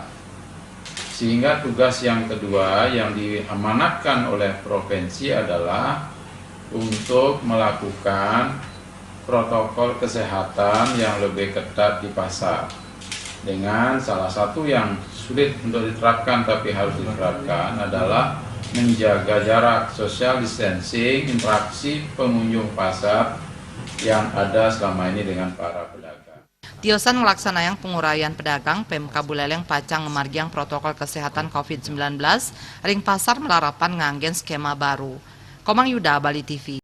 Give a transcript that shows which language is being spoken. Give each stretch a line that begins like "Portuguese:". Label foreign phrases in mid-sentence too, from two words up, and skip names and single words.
Indonesian: Sehingga tugas yang kedua yang diamanatkan oleh provinsi adalah untuk melakukan protokol kesehatan yang lebih ketat di pasar. Dengan salah satu yang sulit untuk diterapkan tapi harus diterapkan adalah menjaga jarak,
English: social distancing,
Indonesian: interaksi pengunjung pasar yang ada selama ini dengan para pedagang.
Balinese: Tiosan
Indonesian: melaksanakan penguraian pedagang,
Balinese: Pemka Buleleng pacang ngemargiang
Indonesian: protokol kesehatan COVID-19
Balinese: ring pasar melarapan nganggen skema baru.
Indonesian: Komang Yuda, Bali TV.